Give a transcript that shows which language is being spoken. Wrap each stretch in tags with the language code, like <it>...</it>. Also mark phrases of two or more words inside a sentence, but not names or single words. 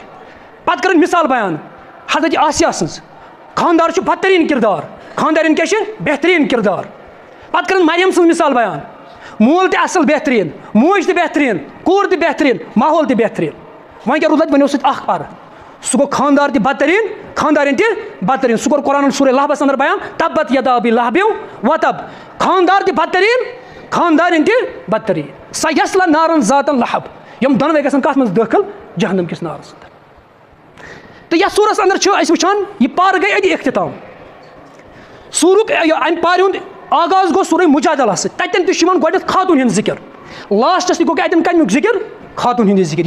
<ks>پتہٕ کٔرٕن مِثال بیان حضرت آسیا سٕنٛز, خانٛدار چھُ بدتریٖن کِردار, خانٛدارٮ۪ن کیٛاہ چھِ بہتریٖن کِردار. پتہٕ کٔرٕن مریم سٕنٛز مِثال بیان, مول تہِ اَصٕل بہتریٖن, موج تہِ بہتریٖن, کوٗر تہِ بہتریٖن, ماحول تہِ بہتریٖن. وۄنۍ کیٛاہ روٗد اَتہِ, وۄنۍ اوس اَتہِ اکھ پَرٕ, سُہ گوٚو خانٛدار تہِ بدتریٖن, خانٛدارٮ۪ن تہِ بدتریٖن. سُہ کوٚر قرآنن سورۂ لہبس اندر بیان</ks> <ar>تبت یدا ابی لہب وتب,</ar> <ks>خانٛدار تہِ بدتریٖن, خانٛدارٮ۪ن تہِ بدتریٖن.</ks> <ar>سیصلیٰ نارن ذات لہب,</ar> <ks>یِم دۄنوَے گژھن کَتھ منٛز دٲخل, جہنم کِس نارس اندر. تہٕ یَتھ سوٗرس اندر چھِ أسۍ وٕچھان یہِ پارٕ گٔے أتی اختتام. سوٗرُک اَمہِ پارِ ہُنٛد آغاز گوٚو سورۂ مُجادلہ سۭتۍ, تَتٮ۪ن تہِ چھُ یِوان گۄڈٕنٮ۪تھ خاتوٗن ہُنٛد ذِکر, لاسٹس تہِ گوٚو اَتٮ۪ن کَمیُک ذِکر, خاتوٗن ہُنٛدٕے ذِکر.</ks>